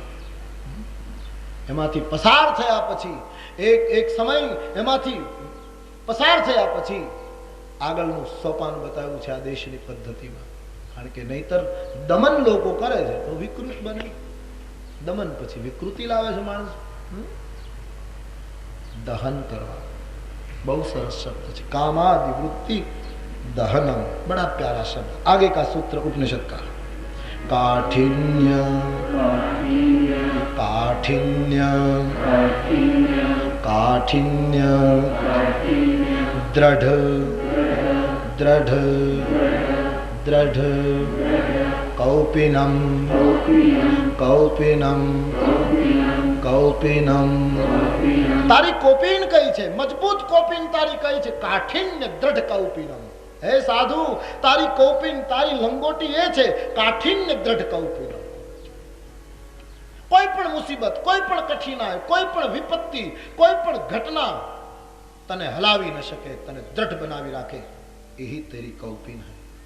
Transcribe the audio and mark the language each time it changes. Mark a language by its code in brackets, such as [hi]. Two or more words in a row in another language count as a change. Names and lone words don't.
[gu] એમાંથી પસાર થયા પછી એક સમય એમાંથી પસાર થયા પછી આગળનું સોપાન બતાવ્યું છે આ દેશની પદ્ધતિમાં. કારણ કે નહીતર દમન લોકો કરે છે તો વિકૃત બને. દમન પછી વિકૃતિ લાવે છે માણસ. દહન કરવા બહુ સરસ શબ્દ છે, [sa] कामादि वृत्ति दहनम, [hi] बड़ा प्यारा शब्द. आगे का सूत्र उपनिषद का, [sa] काठिन्य काठिन्य काठिन्य दृढ़ दृढ़ दृढ़ कौपिनम कौपिनम कौपिनम. [gu] તારી કોપિન કઈ છે? મજબૂત કોપિન તારી કઈ છે? [sa] काठिन्य दृढ कौपिनम. [gu] હે સાધુ, તારી કોપિન, તારી લંગોટી એ છે [sa] काठिन्य दृढ कौपिनम. [gu] કોઈ પણ મુસીબત, કોઈ પણ કઠિનાઈ, કોઈ પણ વિપત્તિ, કોઈ પણ ઘટના તને હલાવી ન શકે, તને દ્રઢ બનાવી રાખે, [hi] एही तेरी कौपिन है.